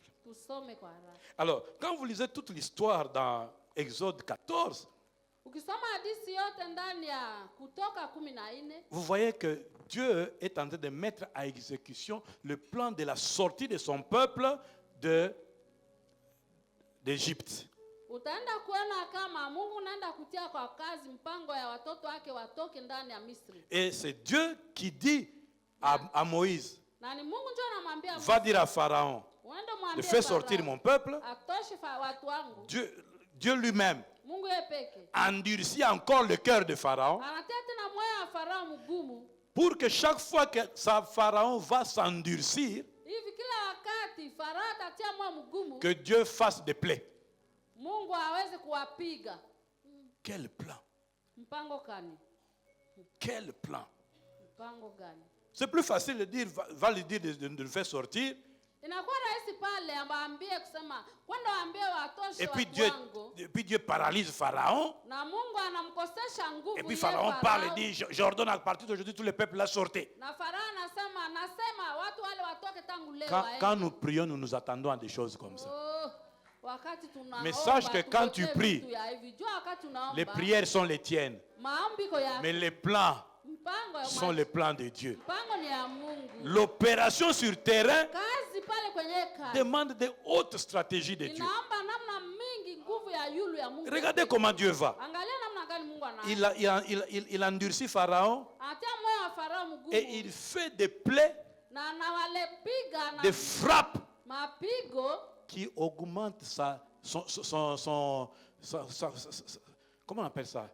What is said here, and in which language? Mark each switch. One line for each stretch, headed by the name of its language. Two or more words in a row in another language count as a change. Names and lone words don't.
French: Alors, quand vous lisez toute l'histoire dans Exode 14, vous voyez que Dieu est en train de mettre à exécution le plan de la sortie de son peuple d'Égypte. Et c'est Dieu qui dit à Moïse,
Swahili: Na ni Mungu ndio anamwambia
French: va
Swahili: Musa,
French: dire à Pharaon
Swahili: uende
French: de
Swahili: mwambie
French: faire sortir
Swahili: Farao,
French: mon peuple.
Swahili: atoshe watu wangu.
French: Dieu lui-même
Swahili: Mungu yeye peke
French: endurcit encore le cœur de Pharaon
Swahili: anatia tena moyo wa Farao mgumu,
French: pour que chaque fois que Pharaon va s'endurcir,
Swahili: hivi kila wakati Farao atatia moyo mgumu,
French: que Dieu fasse des plaies.
Swahili: Mungu aweze kuwapiga.
French: Quel plan?
Swahili: Mpango gani?
French: Quel plan?
Swahili: Mpango gani?
French: C'est plus facile de dire, va lui dire de le faire sortir.
Swahili: Inakuwa rahisi pale ambaambie kusema kwenda waambie watoshe
French: Et puis
Swahili: watu wangu.
French: Dieu paralyse Pharaon.
Swahili: Na Mungu anamkosesha nguvu.
French: Et puis Pharaon parle et dit, j'ordonne à partir d'aujourd'hui tous les peuples là sortez.
Swahili: Na Farao anasema watu wale watoke tangu leo.
French: Quand nous prions, nous nous attendons à des choses comme ça.
Swahili: Wakati tunaomba,
French: mais sache que quand tu pries, les prières sont les tiennes. Mais les plans sont les plans de Dieu. L'opération sur terrain demande de hautes stratégies de Dieu. Regardez comment Dieu va. Il endurcit Pharaon et il fait des plaies, des frappes qui augmentent comment on appelle ça?